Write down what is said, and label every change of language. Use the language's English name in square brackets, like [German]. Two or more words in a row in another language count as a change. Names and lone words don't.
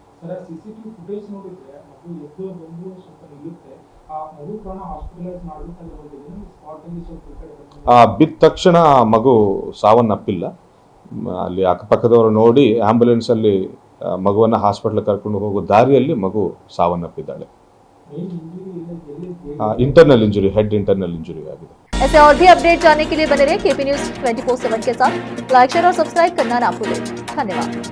[Kannada] ಬಿದ್ದ ತಕ್ಷಣ ಮಗು ಸಾವನ್ನಪ್ಪಿಲ್ಲ. ಅಲ್ಲಿ ಅಕ್ಕಪಕ್ಕದವರು ನೋಡಿ ಆಂಬ್ಯುಲೆನ್ಸಲ್ಲಿ ಮಗುವನ್ನು ಹಾಸ್ಪಿಟಲ್ ಕರ್ಕೊಂಡು ಹೋಗೋ ದಾರಿಯಲ್ಲಿ ಮಗು ಸಾವನ್ನಪ್ಪಿದ್ದಾಳೆ. [English] internal injury, head internal injury आಗಿದೆ. [Hindi] ऐसे और भी अपडेट जानने के लिए बने रहिए KP News 24/7 के साथ। लाइक, शेयर और सब्सक्राइब करना ना भूलें। धन्यवाद।